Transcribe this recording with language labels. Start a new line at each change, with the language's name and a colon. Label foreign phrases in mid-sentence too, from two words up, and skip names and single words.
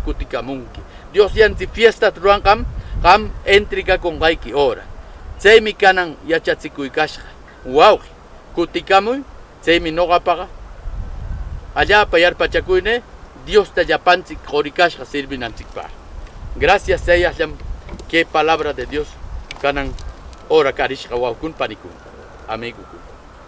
Quechua: kutikamunki Dios yanti fiesta ruranqam qam entregakunqayki hora chaymi kanan yachachikuykashqa wawqi kutikamuy chaymi noqapaqa allapa yarpachakuyne Dios tallapanchik qorikashqa sirvinanchikpaq gracias sayallam
Spanish: que palabra de Dios
Quechua: kanan ora karishqa wawkun panikun amigo kun